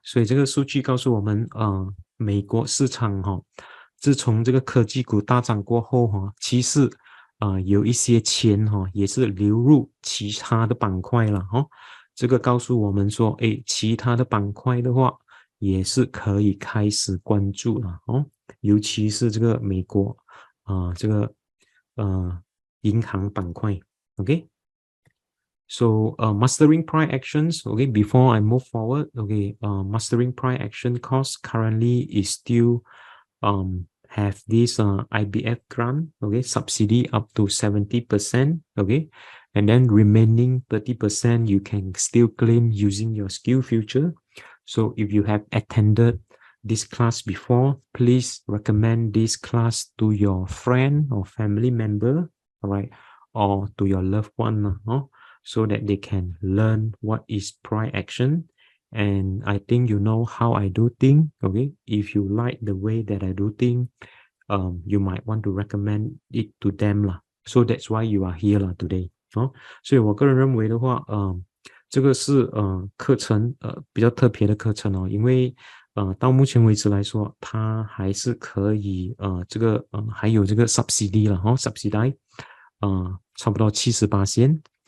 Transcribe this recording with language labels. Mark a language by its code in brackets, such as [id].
[zh] 所以这个数据告诉我们，美国市场自从这个科技股大涨过后其实有一些钱也是流入其他的板块了这个告诉我们说，其他的板块的话也是可以开始关注了尤其是这个美国这个银行板块 ，OK。 [en] So mastering price actions, okay, before I move forward, okay, mastering price action cost currently is still have this IBF grant, okay, subsidy up to 70%, okay, and then remaining 30% you can still claim using your skill future. So if you have attended this class before, please recommend this class to your friend or family member, all right, or to your loved one, so that they can learn what is price action. And I think you know how I do things, okay? If you like the way that I do things, you might want to recommend it to them lah. So that's why you are here lah today. [zh] 所以我个人认为的话，这个是课程比较特别的课程因为到目前为止来说，它还是可以这个还有这个 subsidy 了subsidy 差不多70%。